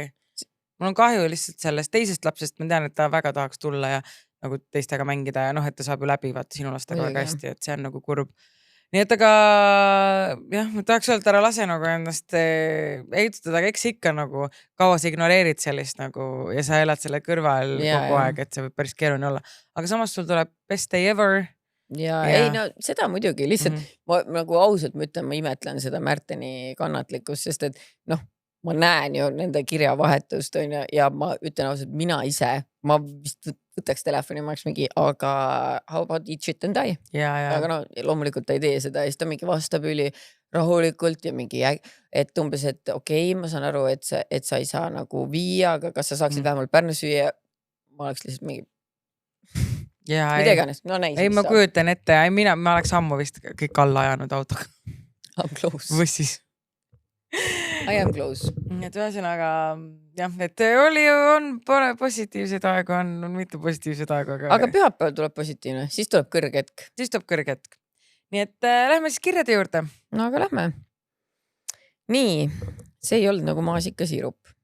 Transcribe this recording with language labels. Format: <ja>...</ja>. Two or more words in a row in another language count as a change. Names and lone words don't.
<et>Mul on kahju lihtsalt sellest teisest lapsest, ma tean, et ta väga tahaks tulla ja nagu teistega mängida ja et ta saab ju läbi vaata sinu lastega väga hästi, et see on nagu kurb. Nii et aga jah, ma tahaks öelda, ära lase nagu endast ehitada, aga eks ikka nagu kaua sa ignoreerid sellist nagu ja sa elad selle kõrval kogu aeg, et see võib päris keeruline olla. Aga samas sul tuleb</et> <en>best day ever.</en> <et>Ja ei no seda muidugi, lihtsalt ma nagu ausalt ma ütlen, ma imetlen seda Märteni kannatlikkust, sest et ma näen ju nende kirjavahetust on ja ma ütlen ausalt, mina ise, ma vist võtaks telefoni, ma oleks mingi, aga</et> <en>how about eat shit and die?</en> <et>Aga loomulikult ta ei tee seda ja siis ta mingi vastab üli rahulikult ja mingi, et umbes, et okei, ma saan aru, et sa ei saa nagu viia, aga kas sa saaksid vähemalt Pärnus süüa? Ma oleks lihtsalt mingi mida iganes, no näis. Ei, ma kujutan ette, ma oleks ammu vist kõik alla ajanud autoga.</et> <en>I'm close.</en> <et>Võssis.</et> <en>I am close.</en> <et>Et ühesõnaga, jah, et on positiivsed aegu, on mitu positiivsed aegu. Aga pühapäeval tuleb positiivne, siis tuleb kõrge hetk. Nii et lähme siis kirjade juurde. No aga lähme. Nii, see ei olnud nagu maasikasiirup.</et>